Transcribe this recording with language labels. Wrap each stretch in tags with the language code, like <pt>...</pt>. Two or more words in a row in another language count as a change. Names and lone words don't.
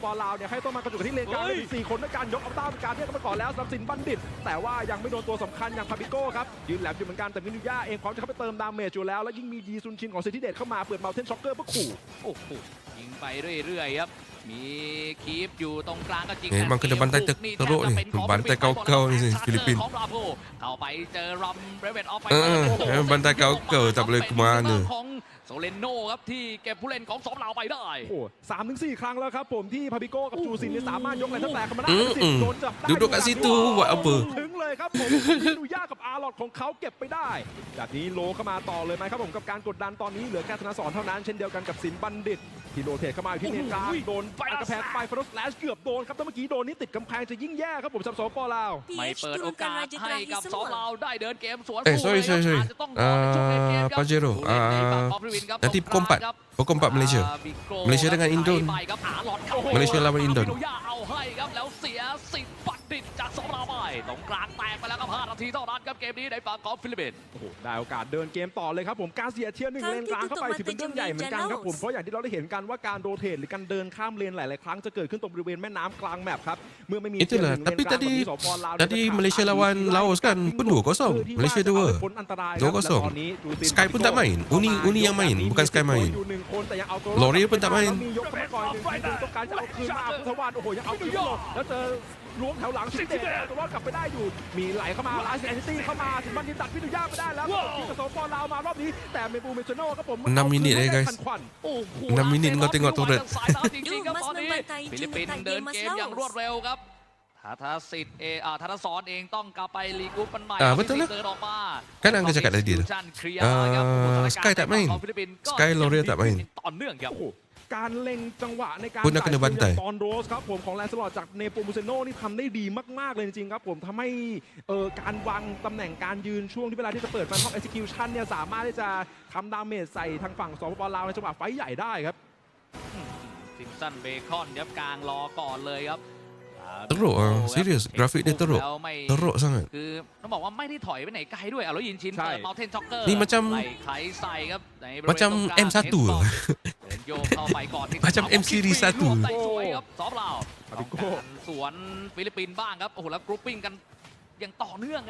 <th>ลาวเนี่ยให้ต้องมากระจุกกันที่เลนกลางได้ถึง4 คนด้วยการยกอัลต้าเป็นการเรียกกันมาก่อนแล้วสำหรับสินบัณฑิต แต่ว่ายังไม่โดนตัวสำคัญอย่างพาบิโก้ครับยืนแหลมอยู่เหมือนกันแต่มินุย่าเองพร้อมจะเข้าไปเติมดาเมจอยู่แล้วยิ่งมียีซุนชินของเซนติเดตเข้ามาเปิดเมาเทนช็อกเกอร์เพื่อขู่ โอ้โหยิงไปเรื่อยๆครับมีคีปอยู่ตรงกลางก็จริง</th> <ms>Memang kena bantai teruk ni. Bantai kau-kau ni Filipin.</ms> <th>เข้าไปเจอรัมเรเวนออฟไป</th> <ms>bantai kau-kau tak boleh ke mana.</ms> <th>ของโซเลนโนครับที่เก็บผู้เล่นของสองเราไปได้ โอ้3-4 ครั้งแล้วครับผมที่พาบิโก้กับจูซินเนี่ยสามารถยกแรงทั้งแตกเข้ามาได้โดนจับได้</th> <ms>Duduk kat situ buat apa?</ms> <th>ถึงเลยครับผมดูยากกับอาร์ลอดของเขาเก็บไปได้จากนี้โลเข้ามาต่อเลยไหมครับผมกับการกดดันตอนนี้เหลือแค่ธนสรเท่านั้นเช่นเดียวกันกับสินบัณฑิตที่โรเทตเข้ามาอยู่ที่เลนกลางโดนอัดกระแพงไปฟรอสแลชเกือบโดนครับแต่เมื่อกี้โดนนี่ติดกำแพงจะยิ่งแย่ครับผมสำหรับสปป. ลาว ไม่เปิดโอกาสให้กับสองเราได้เดินเกมสวน</th> <ms>sorry. Pajero. Nanti pukul 4. Pukul 4 Malaysia. Malaysia dengan Indon. Malaysia lawan Indon.</ms> <th>เอาให้ครับแล้วเสียสิทธิ์บัณฑิตจากสองเราไปตรงกลางแตกไปแล้วครับ5 นาทีเท่านั้นครับเกมนี้ในฝั่งของฟิลิปปินส์ โอ้โหได้โอกาสเดินเกมต่อเลยครับผมการเสียเทียร์1เลนกลางเข้าไปถือเป็นเรื่องใหญ่เหมือนกันครับผมเพราะอย่างที่เราได้เห็นกันว่าการโรเทตหรือการเดินข้ามเลนหลายๆครั้งจะเกิดขึ้นตรงบริเวณแม่น้ำกลางแมปครับเมื่อไม่มี</th> <ms>Itulah. Tapi tadi Malaysia lawan Laos kan pun 2-0. Malaysia 2. 2-0. Sky pun tak main. Uni yang main, bukan Sky main. Lori pun tak main.</ms> <th>ต้องการจะเอาคืนมาพุทธวานโอ้โหยังเอาคืนไม่ลงแล้วเจอล้วงแถวหลังสิเดชตัวรอดกลับไปได้อยู่มีไหลเข้ามาลาสแอนตี้เข้ามาถึงบันดินตัดพิทุย่าไปได้แล้วที่กระสอบปลาวมารอบนี้แต่เมปูเมชโน่ครับผม</th> <ms>6 minit guys. 6 minit kau tengok turret.</ms> <th>ฟิลิปปินส์เดินเกมอย่างรวดเร็วครับธนสิทธิ์ธนสรเองต้องกลับไปลีกรุ๊ปมันใหม่</th> <ms>betul lah.</ms> <th>เดินออกมา</th> <ms>Kan Angga cakap tadi tu. Sky tak main. Sky L'Oreal tak main.</ms> <th>ต่อเนื่องครับ การเล็งจังหวะในการ คุณนักบันได ตอนโรสครับผมของแลนสลอดจากเนโปมูเซโน่นี่ทำได้ดีมากๆเลยจริงๆครับผมทำให้การวางตำแหน่งการยืนช่วงที่เวลาที่จะเปิดมันท็อป execution เนี่ยสามารถที่จะทำดาเมจใส่ทางฝั่งสปป. ลาวในจังหวะไฟใหญ่ได้ครับ ซิมสันเบคอนครับกลางรอก่อนเลยครับ</th> <ms>Teruk serius. Grafik dia teruk. Teruk sangat.</ms> <th>คือต้องบอกว่าไม่ได้ถอยไปไหนไกลด้วยแล้วยินชิน ใช่ เปิดเมาเทนช็อกเกอร์</th> <ms>นี่macam</ms> <th>ไล่ไขใส่ครับในบริเวณ</th> <ms>Macam</ms> <th>ตรงกลาง M1 เดินโยกเข้าไปก่อนที่</th> <ms>Macam M series 1</ms> <th>รวบได้สวยครับซอฟต์ลาว ปา ต้ บิ อง โก้ การสวนฟิลิปปินส์บ้างครับโอ้โหแล้วกรุ๊ปปิ้งกันอย่างต่อเนื่องนะ</th>